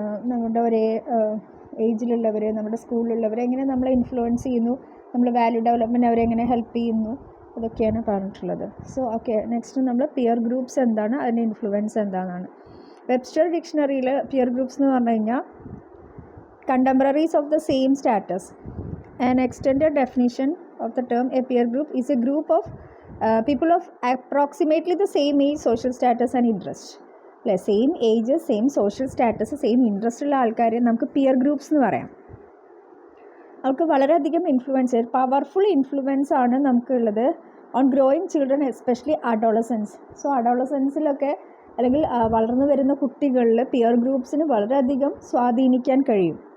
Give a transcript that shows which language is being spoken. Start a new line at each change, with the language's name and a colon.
Malayalam: നമ്മുടെ ഒരേ ഏജിലുള്ളവർ, നമ്മുടെ സ്കൂളിലുള്ളവർ എങ്ങനെ നമ്മളെ ഇൻഫ്ലുവൻസ് ചെയ്യുന്നു, നമ്മൾ വാല്യൂ ഡെവലപ്മെൻറ്റ് അവരെങ്ങനെ ഹെൽപ്പ് ചെയ്യുന്നു, അതൊക്കെയാണ് പറഞ്ഞിട്ടുള്ളത്. സോ ഓക്കെ, നെക്സ്റ്റ് നമ്മൾ പിയർ ഗ്രൂപ്പ്സ് എന്താണ്, അതിൻ്റെ ഇൻഫ്ലുവൻസ് എന്താണെന്നാണ്.
English: Webster ഡിക്ഷണറിയിൽ peer groups
Malayalam: എന്ന് പറഞ്ഞു കഴിഞ്ഞാൽ
English: Contemporaries of the same status. An extended definition of the term a peer group is a group of people of approximately the same age, social status and interest.
Malayalam: അല്ലേ, same age, same social status, same interest ഉള്ള ആൾക്കാരെ നമുക്ക് peer groups എന്ന് പറയാം. അവർക്ക് വളരെയധികം influence, powerful influence ആണ് നമുക്കുള്ളത്
English: On growing children, especially adolescence.
Malayalam: So അഡോളസൻസിലൊക്കെ അല്ലെങ്കിൽ വളർന്നു വരുന്ന കുട്ടികളിൽ പിയർ ഗ്രൂപ്പ്സിന് വളരെയധികം സ്വാധീനിക്കാൻ കഴിയും.